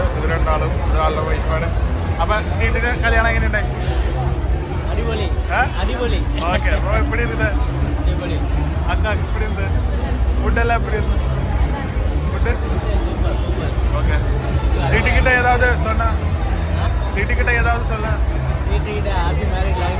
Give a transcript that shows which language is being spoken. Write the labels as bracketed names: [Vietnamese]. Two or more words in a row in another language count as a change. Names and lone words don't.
[Malayalam] ഇത് രണ്ടാളും, ഇത് ആളുടെ വൈഫാണ്. അപ്പൊ സീറ്റിന് കല്യാണം എങ്ങനെയുണ്ടായി? [English] okay, bro [Tamil] எப்படி இருந்தது? அக்கா எப்படி இருந்தது? ஃபுடெல்லாம் எப்படி இருந்தது? [English] Food okay. [Tamil] സീറ്റിക്കിட்ட ஏதாவது சொன்னா? சீட்டுக்கிட்ட ஏதாவது சொல்ல? சீட்டுக்கிட்ட [English] Happy married life.